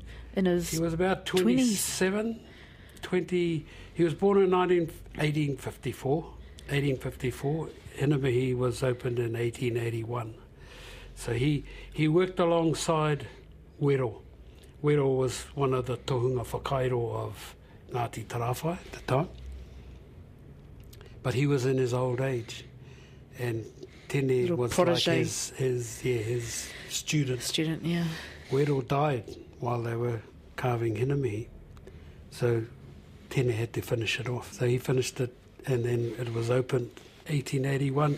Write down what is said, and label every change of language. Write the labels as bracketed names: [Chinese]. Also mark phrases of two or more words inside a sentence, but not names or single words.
[English] He was about 27, 20... He was born in 1854. Hinemihi was opened in 1881. So he worked alongside Wero. Wero was one of the [Māori] tohunga whakairo [English] of Ngāti Tarawhai at the time. But he was in his old age. And Tene was protege. Like his student. Student, yeah. Wero died while they were carving Hinemihi. So Tene had to finish it off. So he finished it, and then it was opened 1881.